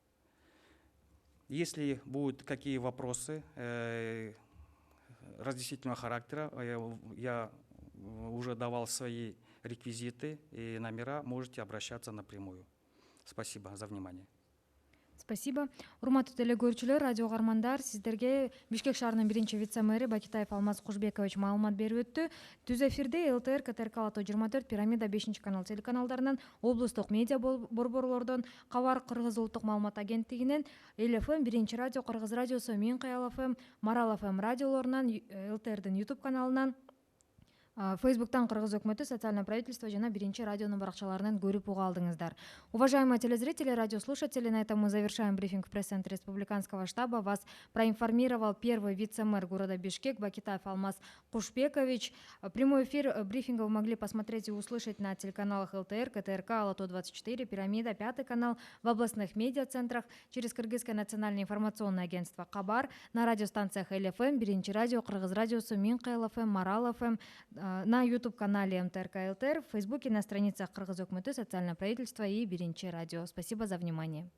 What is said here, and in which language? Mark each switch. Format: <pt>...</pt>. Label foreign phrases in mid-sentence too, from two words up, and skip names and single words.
<ru>Если будут какие вопросы разъяснительного характера, я уже давал свои реквизиты и номера, можете обращаться напрямую. Спасибо за внимание. Спасибо.</ru> <ky>Урматтуу теле көрүүчүлөр, радио угармандар, сиздерге Бишкек шаарынын биринчи вице-мэри Бакитаев Алмаз Кушбекович маалымат берип өттү. Түз эфирде ЛТР, КТРК Ала 24, Пирамида 5 канал телеканалдарынан, облустук медиа борборлордон, Кабар Кыргыз улуттук маалымат агенттигинен, ЛФМ, биринчи радио, Кыргыз радиосу, Минкаял ФМ, Марал ФМ радиолорунан, ЛТРдин YouTube каналынан, Фейсбуктан Кыргыз өкмөтү,</ky> <ru>социальное правительство</ru> <ky>жана биринчи радионун баракчаларынан көрүп уга алдыңыздар.</ky> <ru>Уважаемые телезрители, радиослушатели, на этом мы завершаем брифинг в пресс-центре республиканского штаба. Вас проинформировал первый вице-мэр города Бишкек Бакитаев Алмаз Кушбекович. Прямой эфир брифинга вы могли посмотреть и услышать на телеканалах ЛТР, КТРК, Ала 24, Пирамида, 5 канал, в областных медиацентрах, через Кыргызское национальное информационное агентство Кабар, на радиостанциях ЛФМ, биринчи радио, Кыргыз радиосу, Минкаял ФМ, Марал ФМ, на YouTube-канале МТРК ЛТР, в Фейсбуке, на страницах Кыргыз өкмөтү, социальное правительство и биринчи радио. Спасибо за внимание.</ru>